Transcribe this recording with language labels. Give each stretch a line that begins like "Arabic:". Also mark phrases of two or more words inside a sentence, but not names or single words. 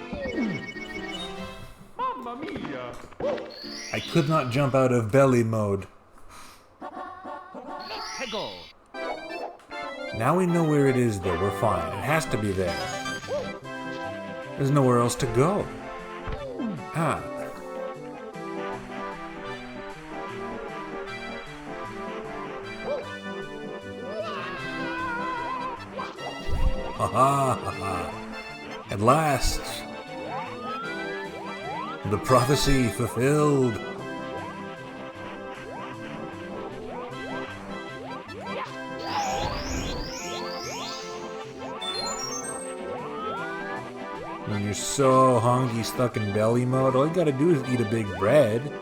English: Mamma mia! I could not jump out of belly mode. Let's go. Now we know where it is, though. We're fine. It has to be there. There's nowhere else to go. Ah. Ha ha ha. At last. The prophecy fulfilled. When you're so hungry, stuck in belly mode, all you gotta do is eat a big bread.